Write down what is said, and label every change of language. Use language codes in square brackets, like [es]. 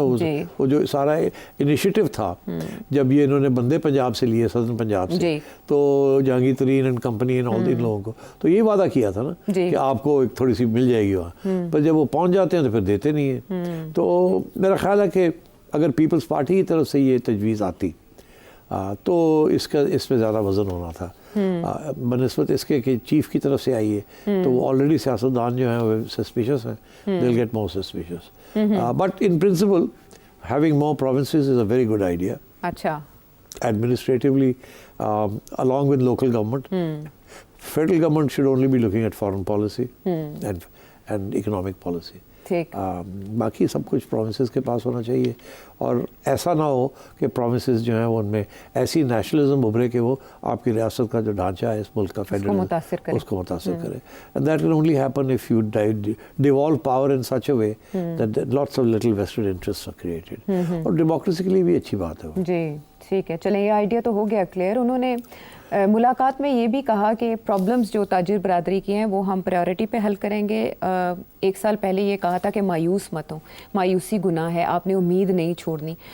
[ur] وہ جو سارا انیشیٹو تھا جب یہ انہوں نے بندے پنجاب سے لیے, سدرن پنجاب سے, تو جہانگیر ترین اینڈ کمپنی ان لوگوں کو تو یہ وعدہ کیا تھا نا کہ آپ کو ایک تھوڑی سی مل جائے گی وہاں, پر جب وہ پہنچ جاتے ہیں تو پھر دیتے نہیں ہیں. تو میرا خیال ہے کہ اگر پیپلز پارٹی کی طرف سے یہ تجویز آتی تو اس میں زیادہ وزن ہونا تھا بنسبت اس کے کہ چیف کی طرف سے آئی ہے, تو وہ آلریڈی سیاستدان جو ہیں وہ سسپیشس ہیں, [en] they'll get more suspicious. But in principle, having more provinces is a very good idea. [ur] اچھا. [en] Administratively, along with local government, federal government should only be looking at foreign policy and economic policy. [ur] باقی سب کچھ provinces کے پاس ہونا چاہیے, اور ایسا نہ ہو کہ پروونسز جو ہیں ان میں ایسی نیشنلزم ابھرے کہ وہ آپ کی ریاست کا جو ڈھانچہ ہے اس ملک کا فیڈرل اس کو متاثر کرے. [en] And that can only happen if you devolve power in such a way that lots of little vested interests are created. [ur] اور ڈیموکریسی کے لیے بھی اچھی بات ہے. جی ٹھیک ہے, چلیں یہ آئیڈیا تو ہو گیا کلیئر. انہوں نے ملاقات میں یہ بھی کہا کہ پرابلمز جو تاجر برادری کی ہیں وہ ہم پریورٹی پہ حل کریں گے. 1 سال پہلے یہ کہا تھا کہ مایوس مت ہوں, مایوسی گناہ ہے, آپ نے امید نہیں چھوڑنی.